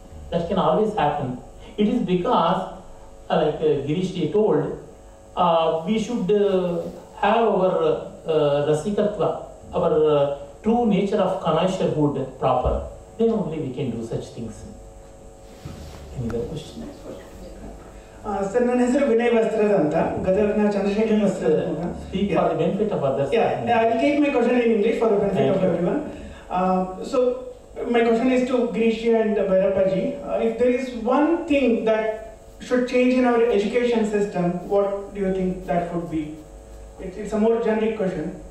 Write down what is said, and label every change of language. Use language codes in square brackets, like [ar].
[en] That can always happen. It is because, like Girish told, we should have our rasikatva, our true nature of connoisseurhood proper. Then only we can do such things. Any other question? [kn] Sir, ನನ್ನ ಹೆಸರು ವಿನಯ್ ವಸ್ತ್ರದ ಅಂತ ಗದಗ್ನ ಚಂದ್ರಶೇಖರ್ ವಸ್ತ್ರದ ಅಂತ. [en] Speak for the benefit of others. Yeah, I will take my question in English for the benefit of everyone. So, my question is to Girish and Bhyrappa ji. If there is one thing that should change in our education system, what do you think that would be? It's a more generic question.